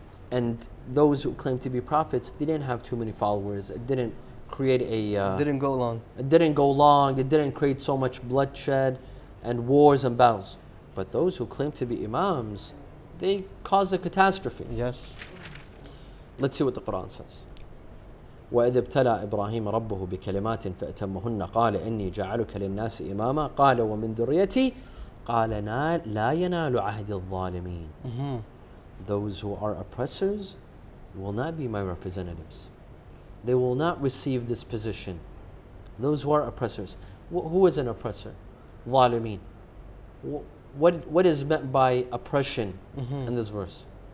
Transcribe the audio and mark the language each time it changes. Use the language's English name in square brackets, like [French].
[English] And those who claimed to be prophets, they didn't have too many followers. It didn't create a... didn't go long. It didn't go long. It didn't create so much bloodshed and wars and battles. But those who claim to be Imams, they cause a catastrophe. Yes. Let's see what the Quran says. [Arabic] وإذ ابتلى إبراهيم ربه بكلمات فأتمهن قال إني جعلك للناس إماما قال ومن ذريتي قال لا ينال عهد الظالمين. [English] Those who are oppressors will not be my representatives. They will not receive this position. Those who are oppressors. Who is an oppressor? ظالمين. What is meant by oppression in this verse?